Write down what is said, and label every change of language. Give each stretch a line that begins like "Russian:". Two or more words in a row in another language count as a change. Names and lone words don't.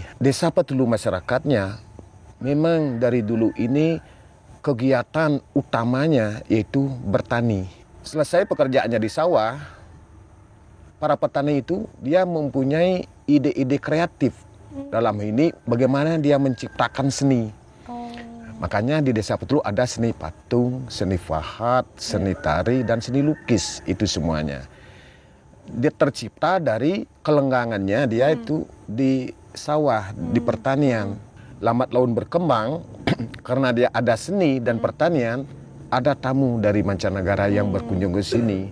Indonesian: Desa Petulu masyarakatnya memang dari dulu ini kegiatan utamanya yaitu bertani. Selesai pekerjaannya di sawah, para petani itu dia mempunyai ide-ide kreatif. Dalam ini bagaimana dia menciptakan seni. Makanya di Desa Petulu ada seni patung, seni fahat, seni tari, dan seni lukis. Itu semuanya. dia tercipta dari kelenggangannya dia itu di sawah, di pertanian. Lambat laun berkembang karena dia ada seni dan pertanian, ada tamu dari mancanegara yang berkunjung ke sini.